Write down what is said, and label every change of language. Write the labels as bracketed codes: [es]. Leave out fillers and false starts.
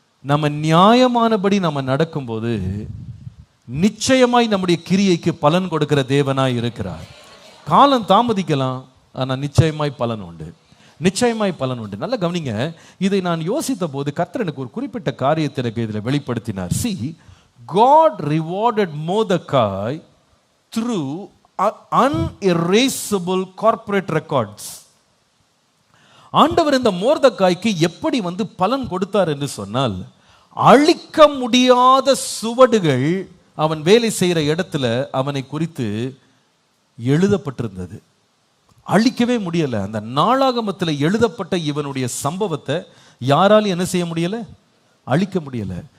[ta] நம்ம நியாயமானபடி நம்ம நடக்கும்போது நிச்சயமாய் நம்முடைய கிரியைக்கு பலன் கொடுக்கிற தேவனாய் இருக்கிறார். காலம் தாமதிக்கலாம், ஆனா நிச்சயமாய் பலன் உண்டு, நிச்சயமாய் பலன் உண்டு. நல்ல கவனிங்க, இதை நான் யோசித்த போது கர்த்தர் எனக்கு ஒரு குறிப்பிட்ட காரியத்தை எனக்கு இதில் வெளிப்படுத்தினார். [en] See, God rewarded Mordecai through unerasable corporate records. [ta] ஆண்டவர் இந்த மோர்தெகாய்க்கு எப்படி பலன் கொடுத்தார் என்று சொன்னால், அழிக்க முடியாத சுவடுகள் அவன் வேலை செய்கிற இடத்துல அவனை குறித்து எழுதப்பட்டிருந்தது. அழிக்கவே முடியல. அந்த நாளாகமத்தில் எழுதப்பட்ட இவனுடைய சம்பவத்தை யாராலும் என்ன செய்ய முடியல? அழிக்க முடியல.